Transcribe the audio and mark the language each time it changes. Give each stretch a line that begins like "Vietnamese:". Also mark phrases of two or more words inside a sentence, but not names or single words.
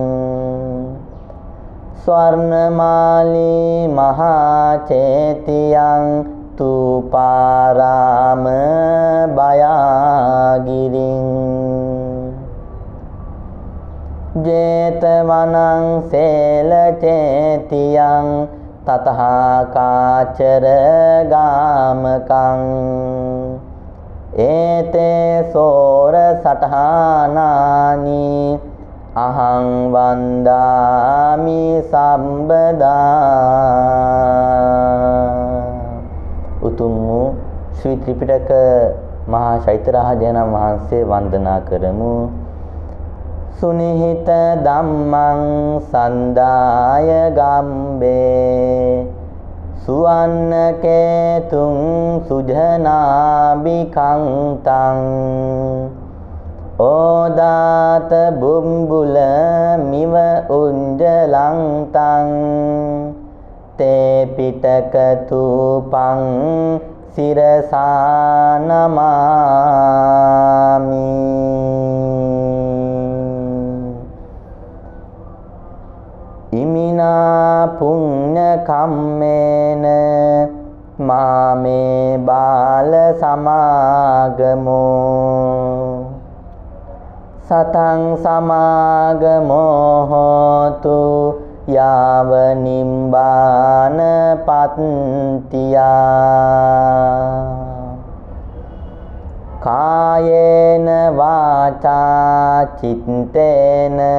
Pali: ස්වර්ණමාලී මහා චේතියං තුපාරාම බයාගිරින් ජේතවනං සේල චේතියං තතහාකාචර ගාමකං ඒතේ සෝර සටහානානි අහං වන්දාමි සම්බදා
Sinhala: උතුම් වූ ශ්‍රී ත්‍රිපිටක මහා චෛත්‍යරාජයන් වහන්සේ වන්දනා කරමු.
Pali: සුනිහිත ධම්මං සන්දාය ගම්බේ සුවන්න කේතුං සුජනාභිකංතං ඕදාත බුම්බුල මිව උංජලංතං තේ පිටක තූපං සිරසානමාමි ඉමිනා පුඤ්ඤ කම්මේන මාමේ බාල සමාගමෝ සතං සමාගමෝ හෝතු යාව නිම්බාන පත්තියා කායේන වාචා චිත්තේන